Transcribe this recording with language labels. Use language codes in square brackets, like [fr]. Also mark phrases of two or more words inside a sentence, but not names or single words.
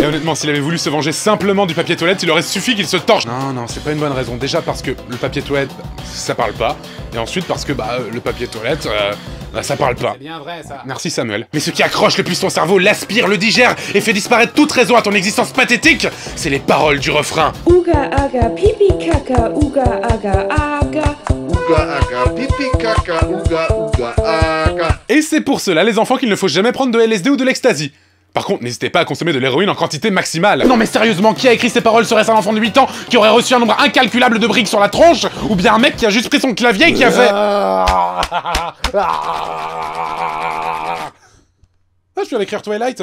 [fr] Et honnêtement, s'il avait voulu se venger simplement du papier toilette, il aurait suffi qu'il se torche. Non, non, c'est pas une bonne raison. Déjà parce que le papier toilette, ça parle pas. Et ensuite parce que, le papier toilette, ça parle pas. C'est bien vrai, ça. Merci Samuel. Mais ce qui accroche le plus ton cerveau, l'aspire, le digère et fait disparaître toute raison à ton existence pathétique, c'est les paroles du refrain. Uga aga pipi kaka, uga aga aga. Uga aga pipi kaka, uga uga aga. Et c'est pour cela, les enfants, qu'il ne faut jamais prendre de LSD ou de l'ecstasy. Par contre, n'hésitez pas à consommer de l'héroïne en quantité maximale. Non mais sérieusement, qui a écrit ces paroles? Serait-ce un enfant de 8 ans qui aurait reçu un nombre incalculable de briques sur la tronche? Ou bien un mec qui a juste pris son clavier et qui a fait... Ah, je suis allé écrire Twilight.